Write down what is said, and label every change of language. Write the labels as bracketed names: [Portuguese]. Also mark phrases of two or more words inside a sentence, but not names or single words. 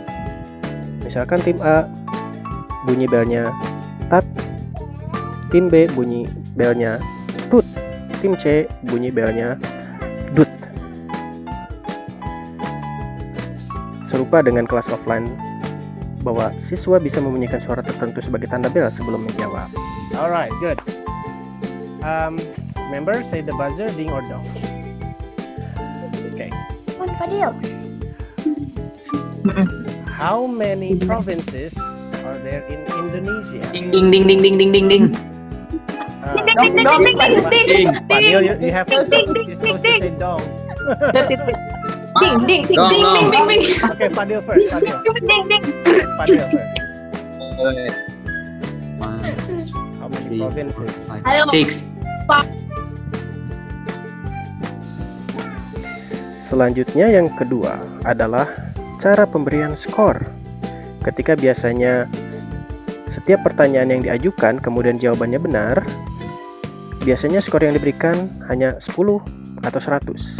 [Indonesian] Misalkan tim A bunyi belnya tat, tim B bunyi belnya tut, tim C bunyi belnya dut. Serupa dengan kelas offline, bahwa siswa bisa membunyikan suara tertentu sebagai tanda bel sebelum menjawab. [English] Alright, good. Member, say the buzzer, ding or dong. Okay. Fadil. How many provinces are there in Indonesia? Ding ding ding ding ding ding ding ding. Fadil, you have to you're supposed to say dong. Ding ding ding ding ding ding ding. Okay, Fadil first. Fadil first. How many provinces? 6. [Indonesian] Selanjutnya yang kedua adalah cara pemberian skor. Ketika biasanya setiap pertanyaan yang diajukan kemudian jawabannya benar, biasanya skor yang diberikan hanya 10 atau 100.